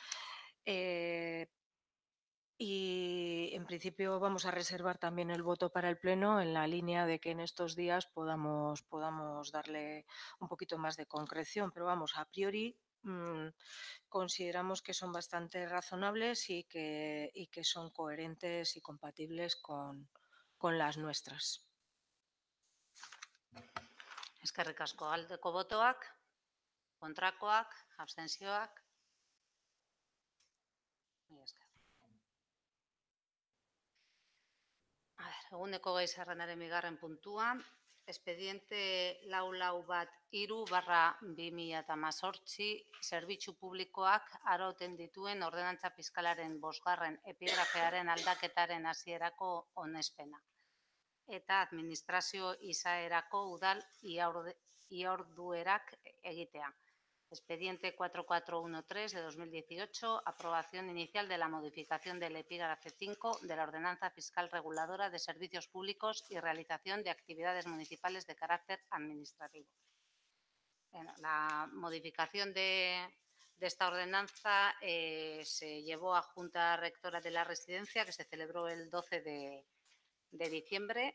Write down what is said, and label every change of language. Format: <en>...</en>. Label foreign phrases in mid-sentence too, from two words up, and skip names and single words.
<es>Y en principio vamos a reservar también el voto para el Pleno en la línea de que en estos días podamos darle un poquito más de concreción. Pero vamos, a priori consideramos que son bastante razonables y que son coherentes y compatibles con las nuestras.</es> <eu>Eskerrik asko, aldeko botoak, kontrakoak, abstentzioak. Eguneko gai zerrendaren bigarren puntua, expediente 441/2018 zerbitzu publikoak arauten dituen ordenantza fiskalaren 5. epigrafearen aldaketaren hasierako onespena eta administrazio izaerako udal iorduerak egitea.</eu> <es>Expediente 4413 de 2018, aprobación inicial de la modificación del epígrafe 5 de la Ordenanza Fiscal Reguladora de Servicios Públicos y realización de actividades municipales de carácter administrativo. Bueno, la modificación de esta ordenanza se llevó a Junta Rectora de la Residencia, que se celebró el 12 de diciembre.</es>